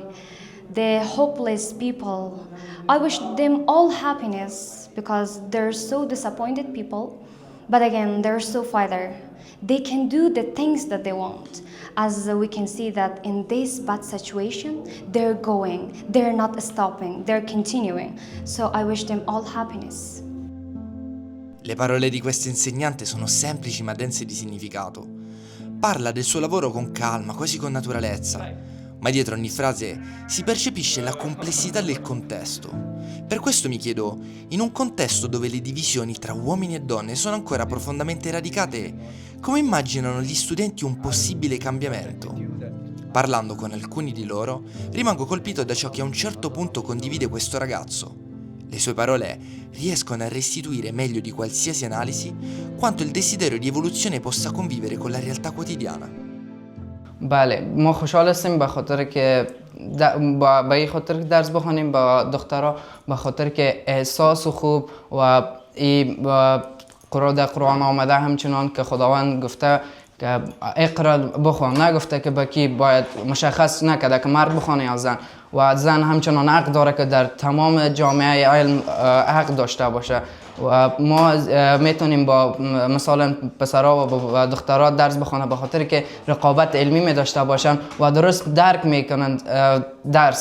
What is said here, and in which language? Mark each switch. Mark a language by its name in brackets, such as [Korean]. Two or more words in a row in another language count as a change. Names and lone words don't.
[English] The hopeless people, I wish them all happiness because they're so disappointed people, but again, they're so fighter. They can do the things that they want. As we can see that in this bad situation, they're going, they're not stopping, they're continuing. So I wish them all happiness. [Italian] Le parole di questo insegnante sono semplici ma dense di significato. Parla del suo lavoro con calma, quasi con naturalezza. Ma dietro ogni frase si percepisce la complessità del contesto. Per questo mi chiedo, in un contesto dove le divisioni tra uomini e donne sono ancora profondamente radicate, come immaginano gli studenti un possibile cambiamento? Parlando con alcuni di loro, rimango colpito da ciò che a un certo punto condivide questo ragazzo. Le sue parole riescono a restituire meglio di qualsiasi analisi quanto il desiderio di evoluzione possa convivere con la realtà quotidiana. [Persian] بله ما خوشحال هستیم به خاطر که با این خاطر که درس بخونیم با دخترها به خاطر که احساس خوب و قرآن آمده همچنان که خداوند گفته که اقرا بخون، نگفته که با کی باید مشخص نکرده که مرد بخونه یا زن، و زن همچنان حق داره که در تمام جامعه علم حق داشته باشه و ما میتونیم با مثلا پسرها و دخترها درس بخونه به خاطر که رقابت علمی می داشته باشن و درست درک میکنن درس.